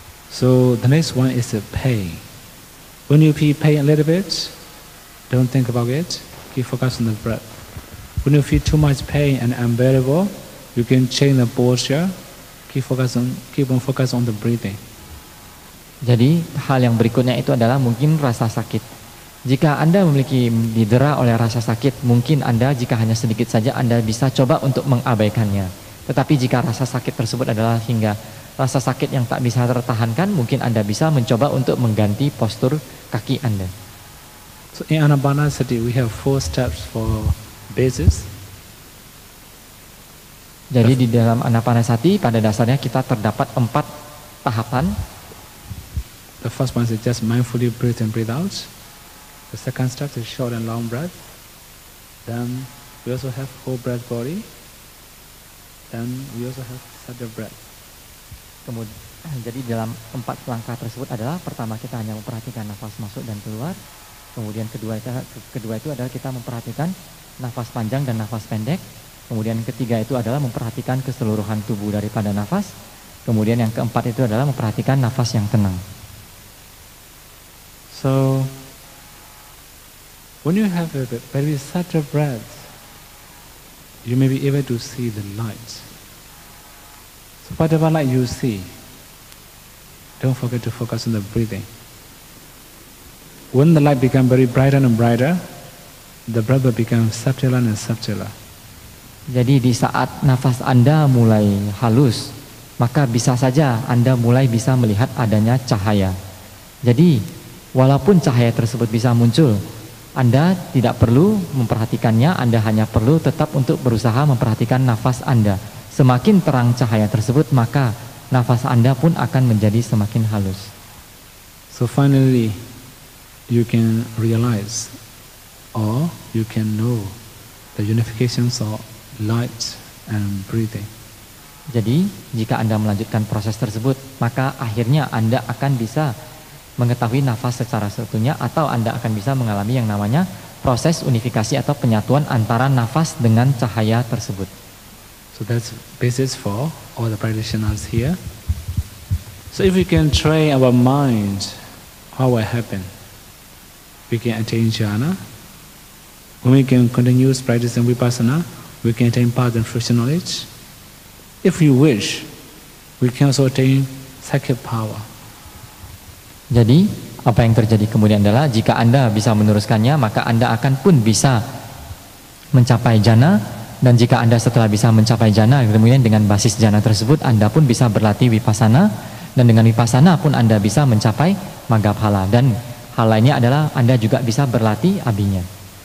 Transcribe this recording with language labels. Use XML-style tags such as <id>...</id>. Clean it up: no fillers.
<en>So the next one is the pain. When you feel pain a little bit, don't think about it. Keep focus on the breath. When you feel too much pain and unbearable, you can change the posture. Keep on focus on the breathing.</en> <id>Jadi hal yang berikutnya itu adalah mungkin rasa sakit. Jika Anda didera oleh rasa sakit, mungkin Anda jika hanya sedikit saja Anda bisa coba untuk mengabaikannya. Tetapi jika rasa sakit tersebut adalah hingga rasa sakit yang tak bisa tertahankan, mungkin Anda bisa mencoba untuk mengganti postur kaki Anda.</id> <en>So in Anapanasati we have 4 steps for basis.</en> <id>Jadi di dalam Anapanasati pada dasarnya kita terdapat 4 tahapan.</id> <en>The first one is just mindfully breathe in, breathe out. The second step is short and long breath. Then we also have whole breath body. Then we also have subtle breath.</en> <id>Jadi dalam 4 langkah tersebut adalah pertama kita hanya memperhatikan nafas masuk dan keluar. Kemudian kedua itu adalah kita memperhatikan nafas panjang dan nafas pendek. Kemudian ketiga itu adalah memperhatikan keseluruhan tubuh daripada nafas. Kemudian yang keempat itu adalah memperhatikan nafas yang tenang.</id> <en>So when you have a very subtle breath, you may be able to see the light. So whatever light you see, don't forget to focus on the breathing. When the light becomes very brighter and brighter, the breath will become subtler and subtler.</en> <id>Jadi di saat nafas Anda mulai halus, maka bisa saja Anda mulai bisa melihat adanya cahaya. Jadi walaupun cahaya tersebut bisa muncul, Anda tidak perlu memperhatikannya, Anda hanya perlu tetap untuk berusaha memperhatikan nafas Anda. Semakin terang cahaya tersebut, maka nafas Anda pun akan menjadi semakin halus.</id> <en>So finally, you can realize or you can know the unifications of light and breathing.</en> <id>Jadi, jika Anda melanjutkan proses tersebut, maka akhirnya Anda akan bisa mengetahui nafas secara seutuhnya, atau Anda akan bisa mengalami yang namanya proses unifikasi atau penyatuan antara nafas dengan cahaya tersebut.</id> <en>So that's basis for all the practitioners here. So if we can train our mind, what will happen? We can attain jhana. When we can continue practicing vipassana, we can attain path and fruition knowledge. If we wish, we can also attain psychic power.</en> <id>Jadi apa yang terjadi kemudian adalah jika Anda bisa meneruskannya, maka Anda akan pun bisa mencapai jana. Dan jika Anda setelah bisa mencapai jana, kemudian dengan basis jana tersebut Anda pun bisa berlatih vipassana. Dan dengan vipassana pun Anda bisa mencapai magga phala. Dan hal lainnya adalah Anda juga bisa berlatih abinya.</id>